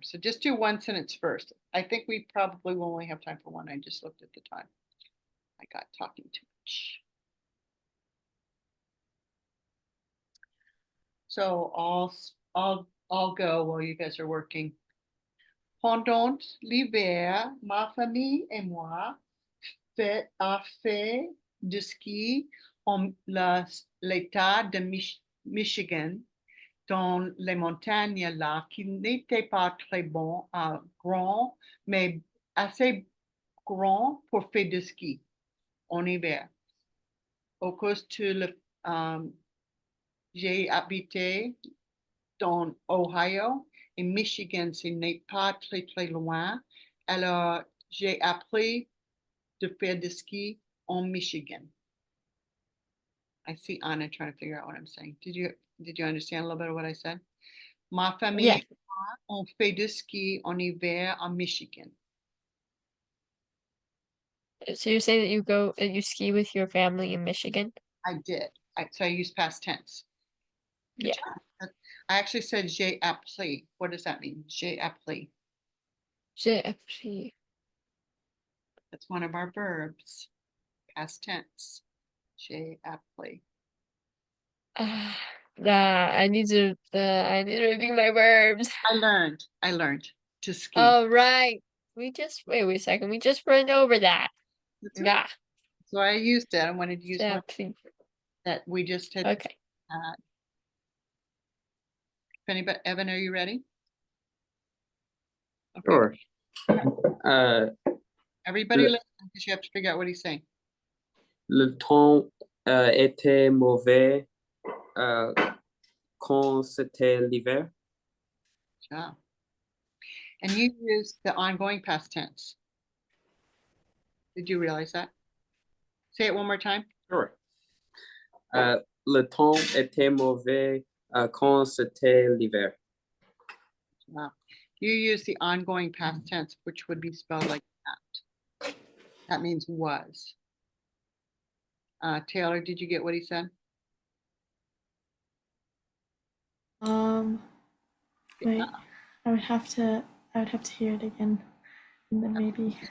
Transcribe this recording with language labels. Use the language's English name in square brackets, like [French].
[English] So just do 1 sentence first. I think we probably will only have time for 1. I just looked at the time. I got talking too much. So I'll go while you guys are working. [French] Pendant l'hiver, ma famille et moi a fait du ski en l'État de Michigan, dans les montagnes là, qui n'étaient pas très grand, mais assez grand pour faire du ski en hiver. Au cause de j'ai habité dans Ohio et Michigan, ce n'est pas très, très loin. Alors, j'ai appris de faire du ski en Michigan. [English] I see Anna trying to figure out what I'm saying. Did you understand a little bit of what I said? [French] Ma famille [English] Yeah. [French] et moi, on fait du ski en hiver en Michigan. [English] So you're saying that you ski with your family in Michigan? I did. So I used past tense. Good job. I actually said [French] j'ai appris. [English] What does that mean? [French] J'ai appris. J'ai appris. [English] That's one of our verbs. Past tense. [French] J'ai appris. [English] I need to review my verbs. I learned to ski. Oh, right. Wait a second. We just went over that. That's right. Yeah. So I used it. I wanted to use [French] J'ai [English] one [French] appris. [English] that we just had. Okay. If anybody, Evan, are you ready? Okay. Sure. Everybody [French] Le- [English] listen because you have to figure out what he's saying. [French] Le temps était mauvais quand c'était l'hiver. [English] Yeah. And you used the ongoing past tense. Did you realize that? Say it one more time. Sure. [French] Le temps était mauvais quand c'était l'hiver. [English] Wow. You use the ongoing past tense, which would be spelled like that. That means was. Taylor, did you get what he said? Wait, I would have to hear it again, and then maybe.